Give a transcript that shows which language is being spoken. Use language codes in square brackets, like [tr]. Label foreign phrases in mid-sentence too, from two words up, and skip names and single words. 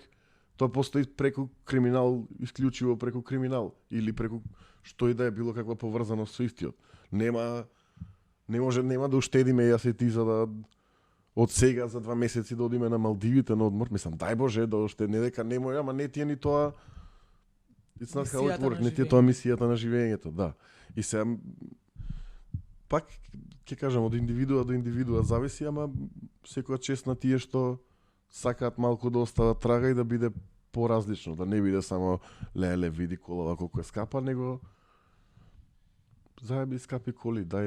[mk] Тоа постои преку криминал, исклучиво преку криминал или преку што и да е било каква поврзаност со истиот. Нема да уштедиме јас и ти за да од сега за 2 месеци да одиме на Малдивите на одмор. Мислам, дај Боже да уштедиме, дека не може, ама не ти е ни тоа. [en] It's not how it works, [mk] не ти е тоа мисијата на живењето, да. И сега пак ќе кажам од индивидуа до индивидуа зависи, ама секоја чест на тие што сакаат малку да остават трага и да биде поразлично, да не биде само леле види колава колку е скапа, него заеби скапи коли, дај